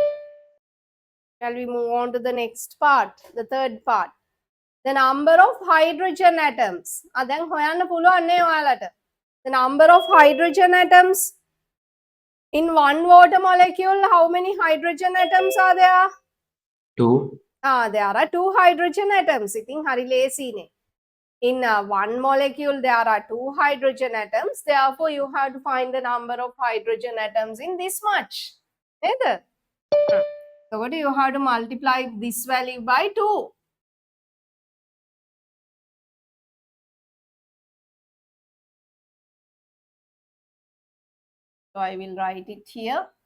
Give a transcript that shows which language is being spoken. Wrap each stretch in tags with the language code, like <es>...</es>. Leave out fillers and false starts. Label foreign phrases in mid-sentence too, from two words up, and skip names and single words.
<en>Shall we move on to the next part, the third part? The number of hydrogen atoms.</en> <si>දැන් හොයන්න පුළුවන් නේ ඔයාලට.</si> <en>The number of hydrogen atoms in one water molecule, how many hydrogen atoms are there? 2. There are 2 hydrogen atoms.</en> <si>ඉතින් හරි ලේසිනේ.</si> <en>In one molecule, there are 2 hydrogen atoms. Therefore, you have to find the number of hydrogen atoms in this much.</en> <si>නේද?</si> <en>So, what do you have to multiply this value by 2? So, I will write it here.</en>